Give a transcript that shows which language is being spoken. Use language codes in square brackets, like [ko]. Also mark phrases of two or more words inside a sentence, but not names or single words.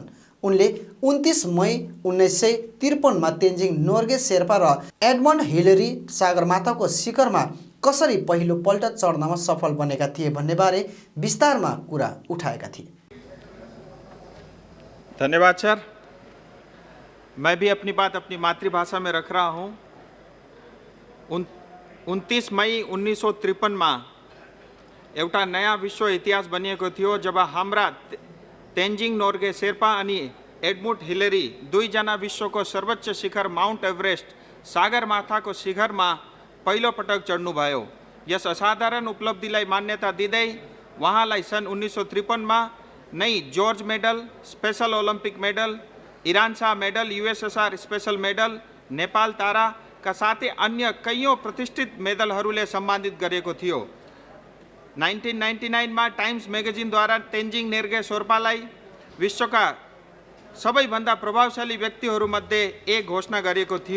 [ne] उनले 29 मई 1953 मा तेन्जिङ नोर्गे शेर्पा र एडमन्ड हिलेरी सागरमाथाको शिखरमा कसरी पहिलो पल्ट चढ्नमा सफल बनेका थिए भन्ने बारे विस्तारमा कुरा उठाएका थिए। धन्यवाद सर। [hi] मैं भी अपनी बात अपनी मातृभाषा में रख रहा हूँ। [ne] 29 मई 1953 में एउटा नया विश्व इतिहास बनिएको थियो जब हाम्रा तेन्जिङ नोर्गे शेर्पा अनि एडमन्ड हिलेरी दुईजना विश्वको सर्वोच्च शिखर माउन्ट एभरेस्ट सागरमाथाको शिखरमा पहिलो पटक चढ्नुभयो। यस असाधारण उपलब्धिलाई मान्यता दिँदै उहाँलाई सन् 1953 मा नै जर्ज मेडल, स्पेशल ओलम्पिक मेडल ईरान शाह मेडल, USSR स्पेशल मेडल, नेपाल ताराका साथै अन्य कैयौँ प्रतिष्ठित मेडलहरूले सम्मानित गरेको थियो। 1999 मा टाइम्स म्यागजिनद्वारा तेन्जिङ नोर्गे शेर्पालाई विश्वका सबैभन्दा प्रभावशाली व्यक्तिहरूमध्ये एक घोषणा गरिएको थियो।